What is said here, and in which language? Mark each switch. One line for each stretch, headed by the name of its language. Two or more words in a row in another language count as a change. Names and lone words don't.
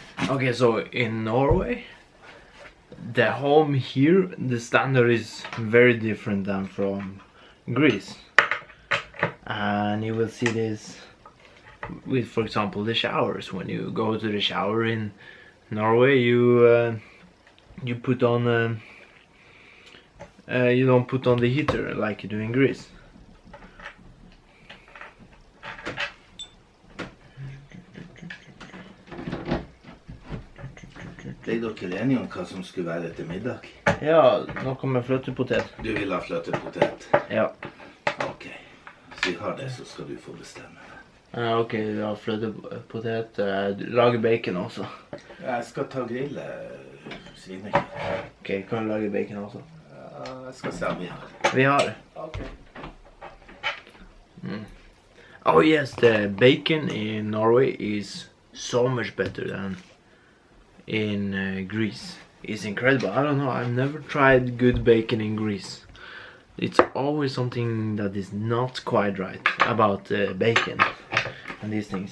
English: Okay, so in Norway, the home here, the standard is very different than from Greece. And you will see this with, for example, the showers. When you go to the shower in Norway, you put on you don't put on the heater like you do in Greece.
Norwegian: Ble dere enige om hva som skulle være til middag? Ja, noe med fløtepotet. Du vil ha fløtepotet? Ja. Ok, hvis vi har det så skal du få bestemme. Ok, vi har fløtepotet, lage bacon også. Jeg skal ta grille svinekjøtt. Ok, kan du lage bacon også? Jeg skal se om vi har det. Vi har det. Ok.
English: Oh yes, the bacon in Norway is so much better than in Greece. It's incredible. I don't know, I've never tried good bacon in Greece. It's always something that is not quite right about bacon and these things.